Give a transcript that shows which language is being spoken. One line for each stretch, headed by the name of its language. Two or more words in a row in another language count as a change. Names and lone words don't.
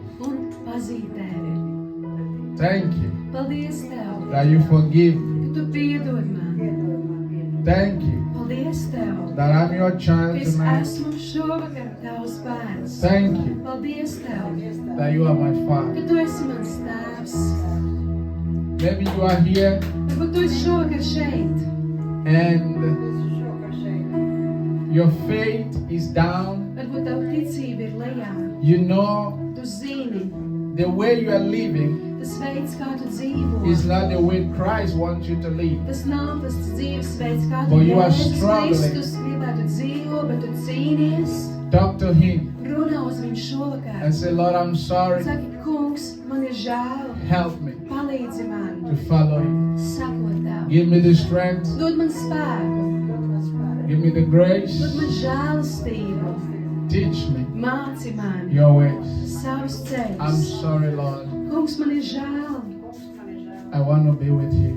Latvian: un pazīt Tevi.
English: Thank you
Latvian: Paldies Tev,
English: that you forgive me.
Latvian: ka Tu piedod man.
English: Thank you
Latvian: Paldies Tev,
English: that I'm your
Latvian: ka
English: child
Latvian: es
English: tonight.
Latvian: esmu šovakar Tavs bērns.
English: Thank you
Latvian: Paldies Tev,
English: that you are my Father.
Latvian: ka Tu esi mans tēvs.
English: Maybe you are here
Latvian: Varbūt Tu esi šovakar šeit,
English: and your faith is down.
Latvian: varbūt Tava ticība ir lejā.
English: You know
Latvian: Tu zini,
English: the way you are living
Latvian: tas veids, kā Tu dzīvo.
English: is not the way Christ wants you to live.
Latvian: Tas nav tas dzīvesveids, kā
English: But
Latvian: Tu
English: you are
Latvian: Jēzus
English: struggling.
Latvian: Kristus gribētu dzīvo, bet Tu cīnies.
English: Talk to Him
Latvian: Runā uz viņu šovakar.
English: and say, Lord, I'm sorry.
Latvian: Saki, kungs, Kungs, man ir žēl.
English: Help me
Latvian: Palīdzi man,
English: to follow you.
Latvian: sakot tev.
English: Give me the strength.
Latvian: Dod man spēku,
English: Give me the grace.
Latvian: dod man žēlastību.
English: Teach me
Latvian: Māci man
English: your ways.
Latvian: savus
English: I'm
Latvian: ceļus.
English: sorry, Lord.
Latvian: Kungs, man ir žēl.
English: I want to be with you.